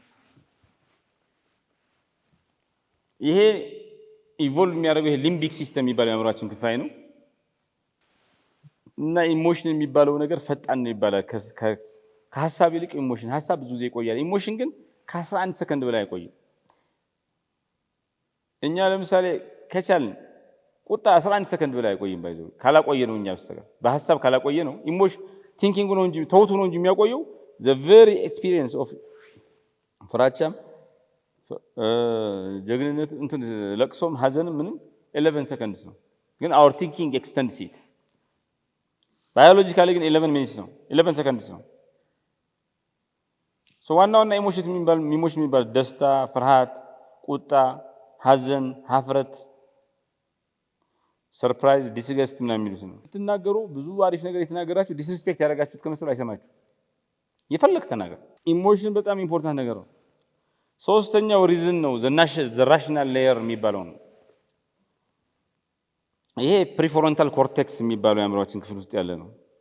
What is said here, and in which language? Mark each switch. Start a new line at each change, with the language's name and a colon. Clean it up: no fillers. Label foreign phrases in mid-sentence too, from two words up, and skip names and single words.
Amharic: ይሄ ኢቮልቭ የሚያደርገው ይሄ
English: limbic system
Amharic: የሚባለው የአእምሯችን ክፍል ነው። እና ኢሞሽን የሚባለው ነገር ፈጣን ነው ይባላል። ከሀሳብ ይልቅ ኢሞሽን፣ ሀሳብ ብዙ ጊዜ ይቆያል። ኢሞሽን ግን ከ11 ሰከንድ በላይ አይቆይም። እኛ ለምሳሌ ከቻልን ቁጣ 11 ሰከንድ በላይ አይቆይም። ባይዘው ካላቆየ ነው እኛ በስተቀር በሀሳብ ካላቆየ ነው።
English: emotion thinking
Amharic: ነው እንጂ ተውቱ ነው እንጂ የሚያቆየው
English: the very experience of
Amharic: ፍራቻም ጀግንነት እንትን ለቅሶም ሀዘንም ምንም 11 seconds ነው። ግን
English: our thinking extends it biologically
Amharic: ግን 11 minutes ነው 11 seconds ነው። ሶ ዋናውና ኢሞሽን የሚባል ደስታ፣ ፍርሃት፣ ቁጣ፣ ሀዘን፣ ሀፍረት፣ ሰርፕራይዝ፣ ዲስገስት ምናምን የሚሉት ነው። ስትናገሩ ብዙ አሪፍ ነገር የተናገራችሁ ዲስሪስፔክት ያደረጋችሁት ከመሰሉ አይሰማችሁ። የፈለክ ተናገር። ኢሞሽን በጣም ኢምፖርታንት ነገር ነው። ሶስተኛው ሪዝን ነው
English: the rational layer
Amharic: የሚባለው ነው። ይሄ
English: prefrontal cortex
Amharic: የሚባለው የአእምሯችን ክፍል ውስጥ ያለ ነው።